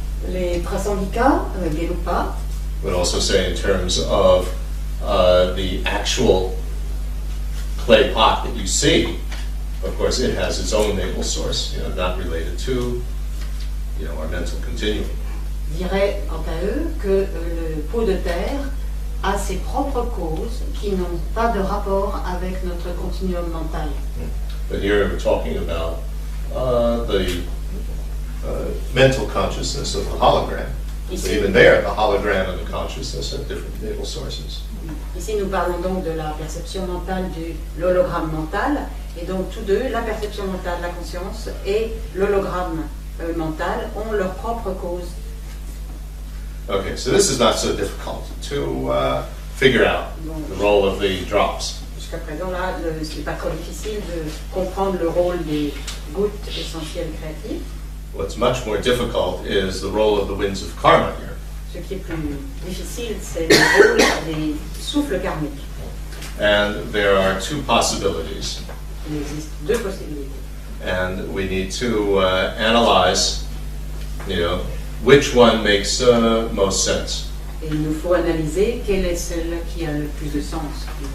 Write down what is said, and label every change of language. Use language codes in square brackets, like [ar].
[fr] Les prasangika, Gelupa, [en] would also say in terms of the actual clay pot that you see, of course, it has its own natal source, not related to, our mental continuum. [fr] diraient quant à eux que le pot de terre a ses propres causes qui n'ont pas de rapport avec notre continuum mental. [en] But here we're talking about the mental consciousness of the hologram. So even there, the hologram and the consciousness have different natal sources. [fr] Ici, nous parlons donc de la perception mentale de l'hologramme mental, et donc tous deux, la perception mentale, la conscience, et l'hologramme mental ont leur propre cause. [en] Okay, so this is not so difficult to figure out the role of the drops. [fr] Jusqu'à présent, là, ce n'est pas trop difficile de comprendre le rôle des gouttes essentielles créatives. [en] What's much more difficult is the role of the winds of karma here. [fr] Ce qui est plus difficile, c'est le rôle des souffles karmiques. [en] And there are two possibilities. [fr] Il existe deux possibilités. [en] And we need to analyze, which one makes most sense. [fr] Et il nous faut analyser quelle est celle qui a le plus de sens.